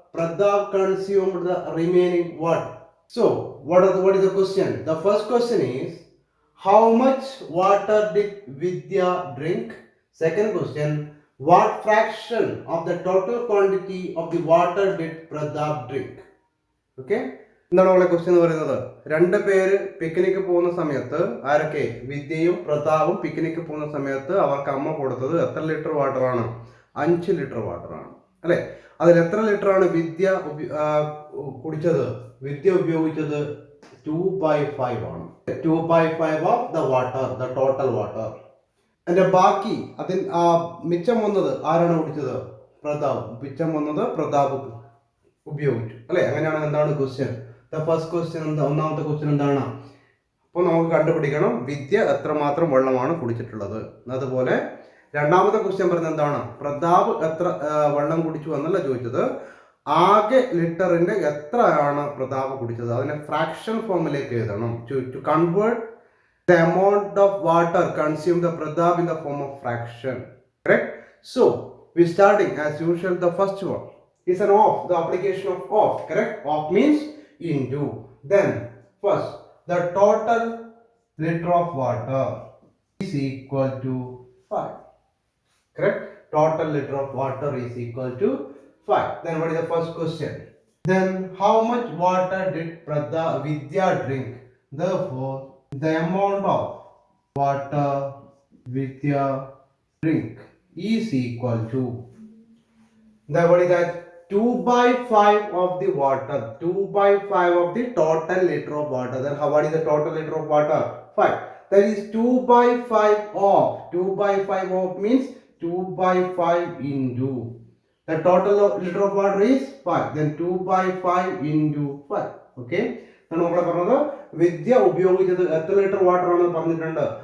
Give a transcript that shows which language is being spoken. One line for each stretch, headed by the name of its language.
English: Pradha consumed the remaining water. So, what is the question? The first question is how much water did Vidya drink? Second question, what fraction of the total quantity of the water did Pradha drink? Okay?
Malayalam: എന്താണ് നമ്മളെ question എന്ന് പറയുന്നത്? രണ്ട് പേര് picnic പോകുന്ന സമയത്ത് ആരൊക്കെ? വിദ്യയും പ്രതാപും പിക്നിക്ക് പോകുന്ന സമയത്ത് അവർക്ക് അമ്മ കൊടുത്തത് എത്ര ലിറ്റർ വാട്ടർ ആണ്? 5 ലിറ്റർ വാട്ടർ ആണ് അല്ലെ? അതിൽ എത്ര ലിറ്റർ ആണ് വിദ്യ കുടിച്ചത്? വിദ്യ ഉപയോഗിച്ചത് 2/5 ആണ്.
English: 2/5 of the water, the total water.
Malayalam: അതിന്റെ ബാക്കി അതിൽ മിച്ചം വന്നത് ആരാണ് കുടിച്ചത്? പ്രതാപ്. മിച്ചം വന്നത് പ്രതാപ് ഉപയോഗിച്ചു അല്ലെ? അങ്ങനെയാണ് എന്താണ് ക്വസ്റ്റ്യൻ.
English: the first question
Malayalam: ഒന്നാമത്തെ ക്വസ്റ്റ്യൻ എന്താണ്? അപ്പോൾ നമുക്ക് കണ്ടുപിടിക്കണം വിദ്യ എത്രമാത്രം വെള്ളമാണ് കുടിച്ചിട്ടുള്ളത്. അതുപോലെ രണ്ടാമത്തെ ക്വസ്റ്റ്യൻ പറയുന്നത് എന്താണ്? പ്രതാപ് എത്ര വെള്ളം കുടിച്ചു എന്നല്ല ചോദിച്ചത്, ആകെ ലിറ്ററിന്റെ എത്രയാണ് പ്രതാപ് കുടിച്ചത് അതിനെ ഫ്രാക്ഷൻ ഫോമിലേക്ക് എഴുതണം.
English: To convert the amount of water consumed the Pradap in the form of fraction. Correct? So, we starting as usual. The first one is an of, the application of of. Correct? Of means into. Then, first, the total liter of water is equal to 5. Correct? Total liter of water is equal to 5. Then, what is the first question? Then, how much water did Vidya drink? Therefore, the amount of water Vidya drink is equal to, what is that? 2/5 of the water. 2/5 of the total liter of water. Then what is the total liter of water? 5. That is 2/5 of. 2/5 of means 2/5 into. The total liter of water is 5. Then 2/5 into 5. Okay.
Malayalam: നമ്മളെ പറഞ്ഞത് വിദ്യ ഉപയോഗിച്ചത് എത്ര litre water ആണെന്ന് പറഞ്ഞിട്ടുണ്ട്?